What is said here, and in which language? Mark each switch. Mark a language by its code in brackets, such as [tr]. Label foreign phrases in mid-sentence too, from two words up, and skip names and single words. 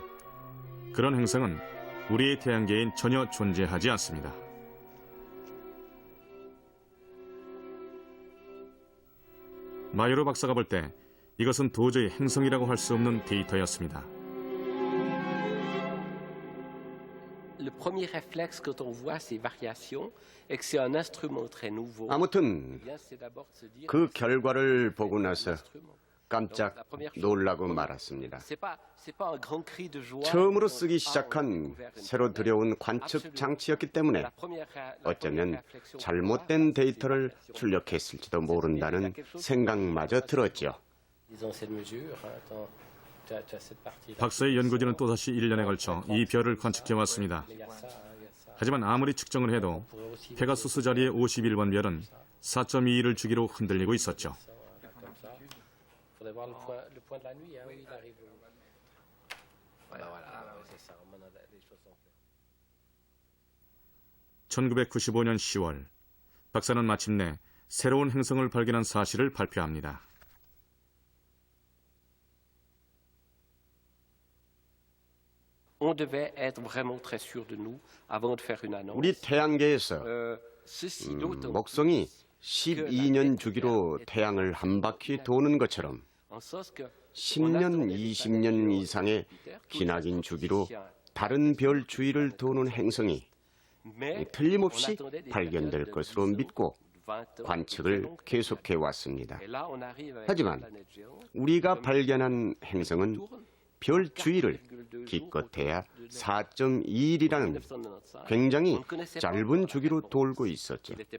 [ko] 그런 행성은 우리의 태양계엔 전혀 존재하지 않습니다. 마요르 박사가 볼 때 이것은 도저히 행성이라고 할 수 없는 데이터였습니다. [fr] le premier réflexe quand on voit ces variations et que c'est un instrument très nouveau. [ko] 아무튼 [fr] eh bien, c'est d'abord de se dire [ko] 그 [fr] que c'est [ko] 결과를 [fr] un [ko] 보고 나서 [fr] instrument. [ko] 깜짝 놀라고 말았습니다. [fr] C'est pas un grand cri de joie. [ko] 처음으로 [fr] quand, [ko] 쓰기 [fr] on a [ko] 시작한 [fr] découvert une [ko] 새로 [fr] planète. [ko] 들여온 관측 장치였기 때문에 [fr] La première [ko] 어쩌면 [fr] réflexion qu'on [ko] 잘못된 [fr] a, [ko] 데이터를 [fr] c'est [ko] 출력했을지도 모른다는 생각마저 들었죠. [fr] disons cette mesure, hein, tu as cette partie-là. [ko] 박사의 연구진은 또다시 1년에 걸쳐 이 별을 관측해 왔습니다. [fr] Il y a ça, il y a ça. [ko] 하지만 아무리 측정을 해도 페가수스 자리의 51번 별은 4.21을 주기로 흔들리고 있었죠. [fr] Comme ça. Faudrait voir le point de la nuit, hein, oui, il arrive. Voilà, c'est ça. On a des choses en fait. [ko] 1995년 10월, 박사는 마침내 새로운 행성을 발견한 사실을 발표합니다. [fr] On devait être vraiment très sûr de nous avant de faire une annonce. [ko] 우리 태양계에서 [fr] Ceci d'autant [ko] 목성이 12년 주기로 태양을 한 바퀴 도는 것처럼 [fr] en sorte que [ko] 10년, 20년 이상의 기나긴 주기로 다른 별 주위를 도는 행성이 틀림없이 발견될 것으로 믿고 관측을 계속해 왔습니다. 하지만 우리가 발견한 행성은 별 주위를 기껏해야 4.21이라는 굉장히 짧은 주기로 돌고 있었죠.